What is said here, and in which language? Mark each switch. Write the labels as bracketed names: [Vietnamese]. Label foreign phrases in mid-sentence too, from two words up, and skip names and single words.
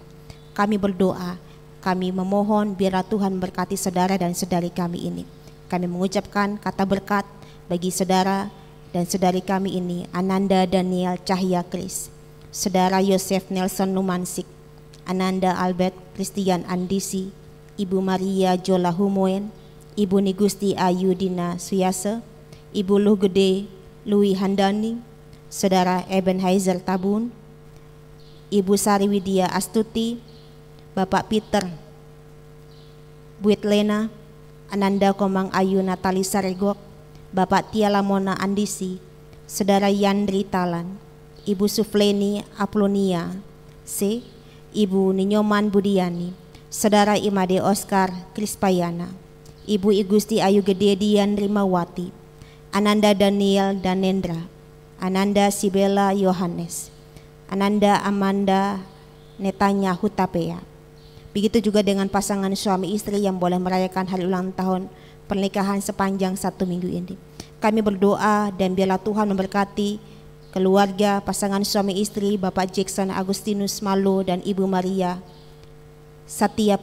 [Indonesian] Kami berdoa, kami memohon biarlah Tuhan memberkati saudara dan saudari kami ini. Kami mengucapkan kata berkat bagi saudara dan saudari kami ini, Ananda Daniel Cahya Kris, saudara Yosef Nelson Numansik, Ananda Albert Christian Andisi, Ibu Maria Jola Humoen, Ibu Nigusti Ayudina Suyase, Ibu Luh Gede Louis Handani, saudara Ebenezer Tabun, Ibu Sari Widya Astuti, Bapak Peter Buitlena, Ananda Komang Ayu Natali Saregok, Bapak Tia Lamona Andisi, saudara Yandri Talan, Ibu Sufleni Aplonia C, Ibu Ninyoman Budiani, saudara Imade Oscar Krispayana, Ibu Igusti Ayu Gede Dian Rimawati, Ananda Daniel Danendra, Ananda Sibela Yohanes, Ananda Amanda Netanya Hutapea. Begitu juga dengan pasangan suami istri yang boleh merayakan hari ulang tahun pernikahan sepanjang 1 minggu ini. Kami berdoa dan biarlah Tuhan memberkati keluarga pasangan suami istri Bapak Jackson Agustinus Malo dan Ibu Maria Satya